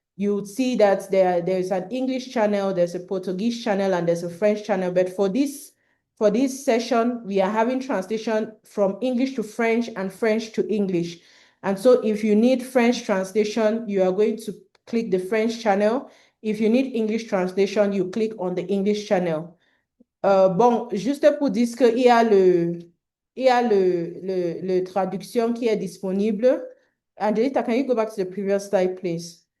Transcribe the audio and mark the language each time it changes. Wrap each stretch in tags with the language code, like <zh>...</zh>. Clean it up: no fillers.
<en>You would see that there's an English channel, there's a Portuguese channel, and there's a French channel. But for this session, we are having translation from English to French and French to English. And so if you need French translation, you are going to click the French channel. If you need English translation, you click on the English channel.</en> <fr>Bon, juste pour dire qu'il y a le traduction qui est disponible.</fr> <en>Angelita, can you go back to the previous slide, please?</en>